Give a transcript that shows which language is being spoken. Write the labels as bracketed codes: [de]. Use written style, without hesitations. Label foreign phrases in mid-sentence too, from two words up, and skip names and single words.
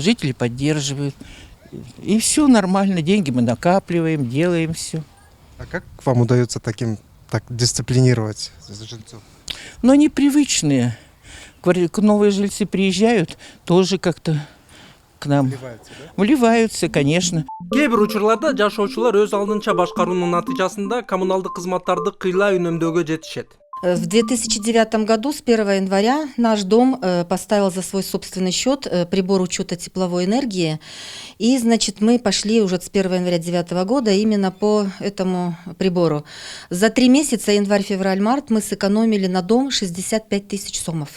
[ru] Жители поддерживают. И все нормально. Деньги мы накапливаем, делаем все. А как вам удается таким так дисциплинировать жильцов? Но они привычные. Новые жильцы приезжают, тоже как-то к нам вливаются, конечно. [ky] Кээ бир учурларда жашоочулар өз алдынча башкаруунун натыйжасында коммуналдык кызматтарды кыйла үнөмдөөгө жетишет. [ru] В 2009 году с 1 января наш дом поставил за свой собственный счет прибор учета тепловой энергии. И, значит, мы пошли уже с 1 января 2009 года именно по этому прибору. За 3 месяца, январь, февраль, март, мы сэкономили на дом 65 тысяч сомов.